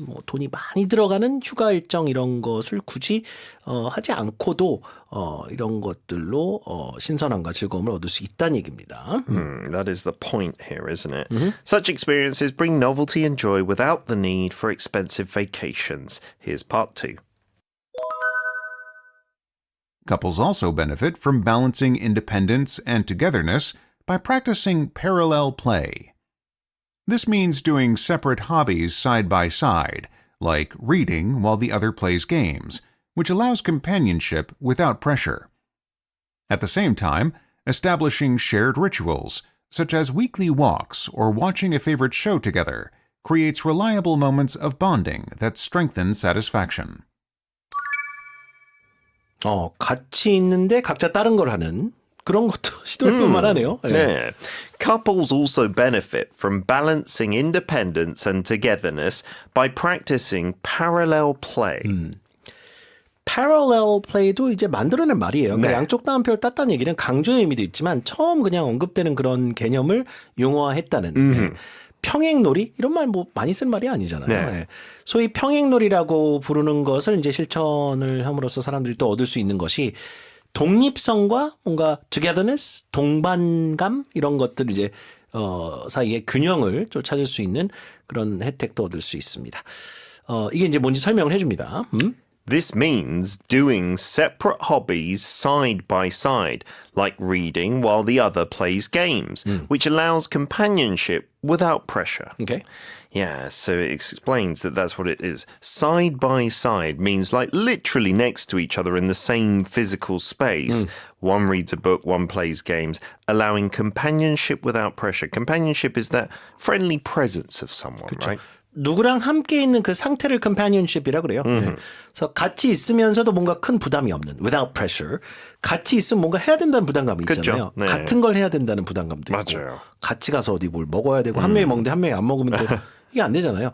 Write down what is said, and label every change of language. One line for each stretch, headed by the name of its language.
Korean: 뭐 돈이 많이 들어가는 휴가 일정 이런 것을 굳이 하지 않고도 이런 것들로 신선함과 즐거움을 얻을 수 있다는 얘기입니다.
English: That is the point here, isn't it? Such experiences bring novelty and joy without the need for expensive vacations. Here's part 2. Couples also benefit from balancing independence and togetherness by practicing parallel play. This means doing separate hobbies side by side, like reading while the other plays games, which allows companionship without pressure. At the same time, establishing shared rituals, such as weekly walks or watching a favorite show together, creates reliable moments of bonding that strengthen satisfaction.
Korean: 같이 있는데 각자 다른 걸 하는 그런 것도 시도해볼 만하네요. 네.
English: Yeah. Couples also benefit from balancing independence and togetherness by practicing parallel play.
Korean: parallel play도 이제 만들어낸 말이에요. 그러니까 네. 양쪽 따옴표를 땄다는 얘기는 강조의 의미도 있지만 처음 그냥 언급되는 그런 개념을 용어화했다는 네. 평행놀이 이런 말 뭐 많이 쓴 말이 아니잖아요. 네. 네. 소위 평행놀이라고 부르는 것을 이제 실천을 함으로써 사람들이 또 얻을 수 있는 것이 독립성과 뭔가 togetherness, 동반감 이런 것들 이제 사이의 균형을 좀 찾을 수 있는 그런 혜택도 얻을 수 있습니다. 이게 이제 뭔지 설명을 해줍니다.
English: This means doing separate hobbies side by side, like reading while the other plays games, which allows companionship without pressure. Okay. Yeah, so it explains that that's what it is. Side by side means like literally next to each other in the same physical space. One reads a book, one plays games, allowing companionship without pressure. Companionship is that friendly presence of someone, right?
Korean: 누구랑 함께 있는 그 상태를 companionship이라 그래요. 네. 그래서 같이 있으면서도 뭔가 큰 부담이 없는
English: without pressure.
Korean: 같이 있으면 뭔가 해야 된다는 부담감이 있잖아요. 그쵸? 네. 같은 걸 해야 된다는 부담감도 있고. 맞아요. 같이 가서 어디 뭘 먹어야 되고 한 명이 먹는데 한 명이 안 먹으면 또 이게 안 되잖아요.